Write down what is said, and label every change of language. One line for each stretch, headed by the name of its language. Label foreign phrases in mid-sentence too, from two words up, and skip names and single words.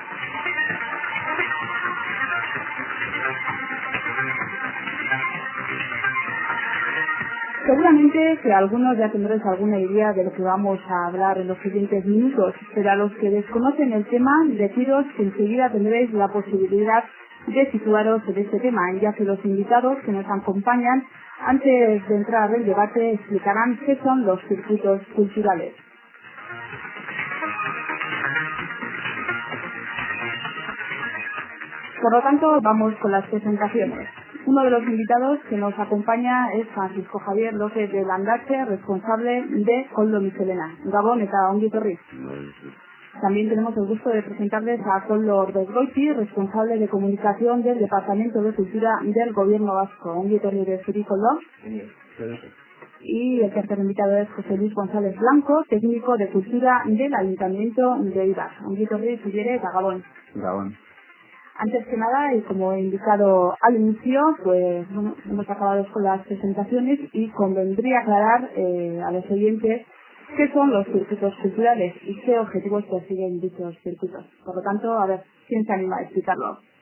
Spanish: Seguramente que algunos ya tendréis alguna idea de lo que vamos a hablar en los siguientes minutos, pero a los que desconocen el tema, deciros que enseguida tendréis la posibilidad de situaros en este tema, ya que los invitados que nos acompañan, antes de entrar al debate, explicarán qué son los circuitos culturales. Por lo tanto, vamos con las presentaciones. Uno de los invitados que nos acompaña es Francisco Javier López de Landache, responsable de Koldo Michelena.
Basque: Gabon eta ongi etorri.
Spanish: También tenemos el gusto de presentarles a Koldo Ordezgoiti, responsable de comunicación del Departamento de Cultura del Gobierno Vasco.
Basque: Ongi etorri de Zuri, Koldo.
Spanish: Y el tercer invitado es José Luis González Blanco, técnico de cultura del Ayuntamiento de Eibar.
Basque: Ongi etorri Zuriere eta Gabon. Gabon.
Spanish: Antes que nada, y como he indicado al inicio, pues bueno, hemos acabado con las presentaciones y convendría aclarar a los oyentes qué son los circuitos culturales y qué objetivos persiguen dichos circuitos. Por lo tanto, a ver, ¿quién se anima a explicarlo?